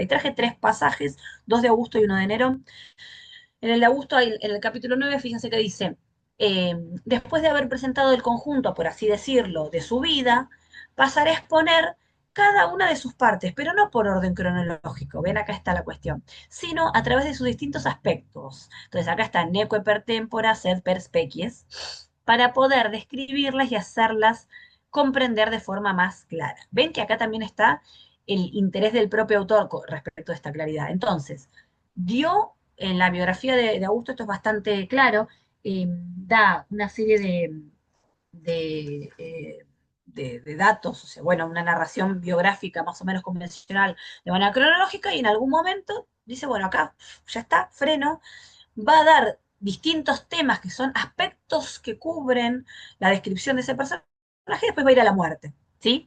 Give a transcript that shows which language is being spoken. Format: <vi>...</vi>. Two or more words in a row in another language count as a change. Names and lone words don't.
<es>Y traje tres pasajes, dos de Augusto y uno de Nerón. En el de Augusto, en el capítulo 9, fíjense que dice, después de haber presentado el conjunto, por así decirlo, de su vida, pasaré a exponer cada una de sus partes, pero no por orden cronológico, ven acá está la cuestión, sino a través de sus distintos aspectos. Entonces acá está</es> <la>neque per tempora sed per species,</la> <es>para poder describirlas y hacerlas comprender de forma más clara. Ven que acá también está el interés del propio autor respecto a esta claridad. Entonces, dio en la biografía de Augusto, esto es bastante claro, da una serie de, eh, de datos, o sea, bueno, una narración biográfica más o menos convencional de manera cronológica y en algún momento dice, bueno, acá ya está, freno, va a dar distintos temas que son aspectos que cubren la descripción de ese personaje y después va a ir a la muerte, ¿sí?</es>